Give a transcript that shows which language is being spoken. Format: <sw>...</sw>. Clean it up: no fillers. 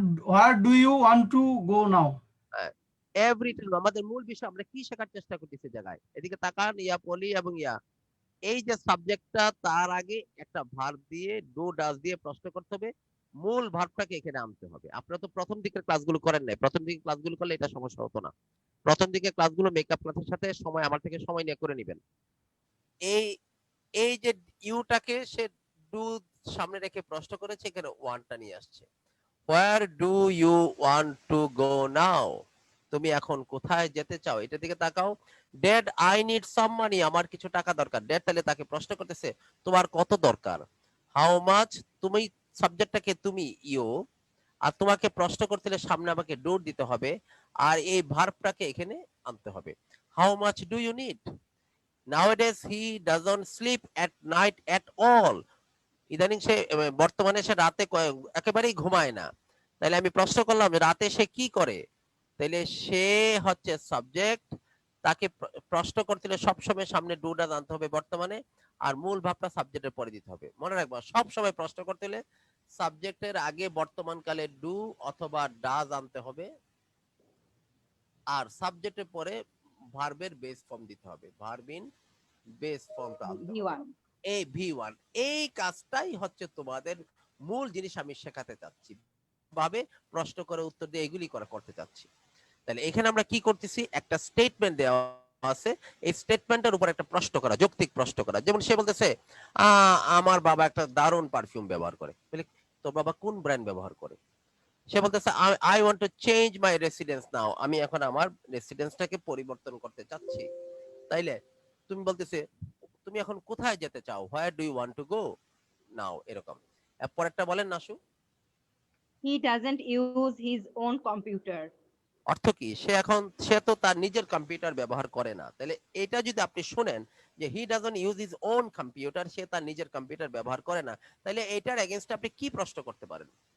<en>Where do you want to go now?</en> <bn>Every time আমাদের মূল বিষয় আমরা কি শেখার চেষ্টা করতেছি জায়গায়। এদিকে তাকান, ইয়া পলি এবং ইয়া এই যে সাবজেক্টটা তার আগে একটা ভার্ব দিয়ে ডু ডাজ দিয়ে প্রশ্ন করতে হবে, মূল ভার্বটাকে এখানে আনতে হবে। আপনারা তো প্রথম দিকের ক্লাসগুলো করেন নাই, প্রথম দিকের ক্লাসগুলো করলে এটা সমস্যা হতো না। প্রথম দিকের ক্লাসগুলো মেকআপ ক্লাসের সাথে সময় আমার থেকে সময় নিয়ে করে নেবেন। এই যে ইউটাকে সে ডু সামনে রেখে প্রশ্ন করেছে, এখানে ওয়ানটা নিয়ে আসছে।</bn> <en>Where do you want to go now?</en> <bn>তুমি এখন কোথায় যেতে চাও? এটা দিকে তাকাও।</bn> <en>Dad, I need some money.</en> <bn>আমার কিছু টাকা দরকার। Dad তাহলে তাকে প্রশ্ন করতেছে তোমার কত দরকার?</bn> <en>How much?</en> <bn>তুমি সাবজেক্টটাকে তুমি ইউ, আর তোমাকে প্রশ্ন করতে হলে সামনে আমাকে ডু দিতে হবে, আর এই ভার্বটাকে এখানে আনতে হবে।</bn> <en>How much do you need? Nowadays he doesn't sleep at night at all.</en> <bn>ইদানিং সে বর্তমানে সে রাতে একেবারেই ঘুমায় না। তাহলে আমি প্রশ্ন করলাম রাতে সে কি করে? তাহলে সে হচ্ছে সাবজেক্ট, তাকে প্রশ্ন করতে হলে সবসময় সামনে ডু ডাজ আনতে হবে বর্তমানে, আর মূল ভাবটা সাবজেক্টের পরে দিতে হবে। মনে রাখবা সবসময় প্রশ্ন করতে হলে সাবজেক্টের আগে বর্তমানকালে ডু অথবা ডাজ আনতে হবে, আর সাবজেক্টের পরে ভার্বের বেস ফর্ম দিতে হবে। ভার্ব ইন বেস ফর্মটা আনতে হবে। এই V1 এই কাজটাই হচ্ছে তোমাদের মূল জিনিস আমি শেখাতে চাচ্ছি, ভাবে প্রশ্ন করে উত্তর দিয়ে এগুলি করতে চাচ্ছি। তাহলে এখানে আমরা কি করতেছি, একটা স্টেটমেন্ট দেওয়া আছে, এই স্টেটমেন্টের উপর একটা প্রশ্ন করা, যৌক্তিক প্রশ্ন করা। যেমন সে বলতেছে আমার বাবা একটা দারুণ পারফিউম ব্যবহার করে। বলে তোর বাবা কোন ব্র্যান্ড ব্যবহার করে? সে বলতেছে</bn> <en>I want to change my residence now,</en> <bn>আমি এখন আমার রেসিডেন্সটাকে পরিবর্তন করতে চাচ্ছি। তাইলে তুমি বলতেছে তুমি এখন কোথায় যেতে চাও?</bn> <en>Where do you want to go now?</en> <bn>এরকম। পরেরটা বলেন নাশু।</bn> <en>He doesn't use his own computer.</en> <bn>অর্থ কি? সে তো তার নিজের কম্পিউটার ব্যবহার করে না। তাহলে এটা যদি আপনি শুনেন যে</bn> <en>he doesn't use his own computer,</en> <bn>সে তার নিজের কম্পিউটার ব্যবহার করে না, তাহলে এটার এগেইনস্টে আপনি কি প্রশ্ন করতে পারেন?</bn>